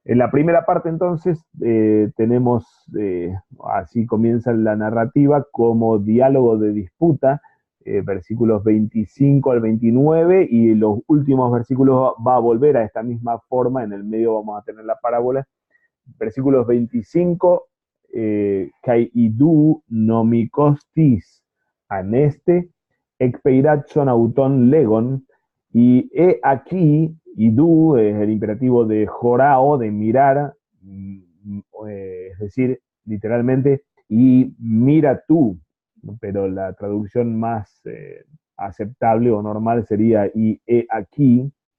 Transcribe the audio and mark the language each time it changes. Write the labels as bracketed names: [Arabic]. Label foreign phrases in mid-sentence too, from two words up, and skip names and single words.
[Spanish] En la primera parte, entonces, tenemos, así comienza la narrativa, como diálogo de disputa, versículos 25 al 29, y los últimos versículos va a volver a esta misma forma. En el medio vamos a tener la parábola. Versículos 25, [Greek] kai idu nomikostis aneste, ekpeiratson auton legon, [Spanish] y he aquí, idu es el imperativo de jorao, de mirar, es decir, literalmente, y mira tú, pero la traducción más aceptable o normal sería, y he aquí,